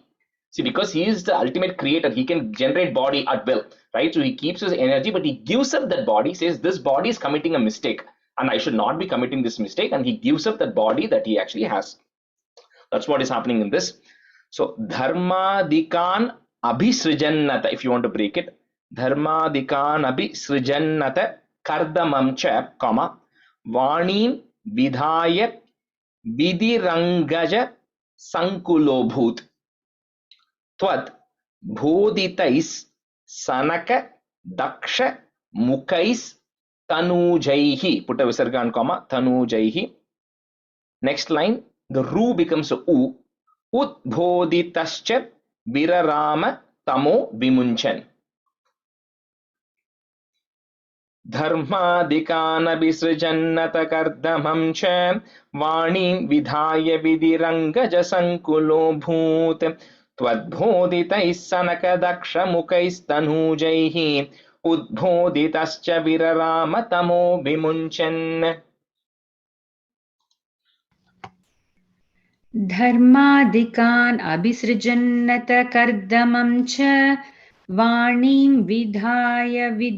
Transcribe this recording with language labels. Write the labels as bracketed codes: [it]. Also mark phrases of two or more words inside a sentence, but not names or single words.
[en] See, because he is the ultimate creator, he can generate body at will, right? So he keeps his energy, but he gives up that body, says this body is committing a mistake and I should not be committing this mistake, and he gives up that body that he actually has. That's what is happening in this. So [sa] धर्मादिकान् अभिसृजन्नत, [en] if you want to break it, [sa] धर्मादिकान् अभिसृजन्नत कर्दमं च, comma, वाणीं विधाय विधिरङ्गज सङ्कुलोऽभूत् त्वद् भोदितैस् सनक दक्ष मुखैस् तनुजैः, [en] put a visarga and comma, tanujaihi. Next line, the ru becomes a u. [sa] उद्भोदितश्च विरराम तमो विमुञ्चन्. धर्मादिकान विसृजन्नत कर्दमं च वाणीं विधाय विधिरङ्गज सङ्कुलो भूत् त्वद्भोदितैस् सनक दक्ष मुखैस् तनुजैः उद्भोदितश्च विरराम तमो विमुञ्चन्. धर्मादिकान् अभिसृजन्नत कर्दमं च वाणीं विधाय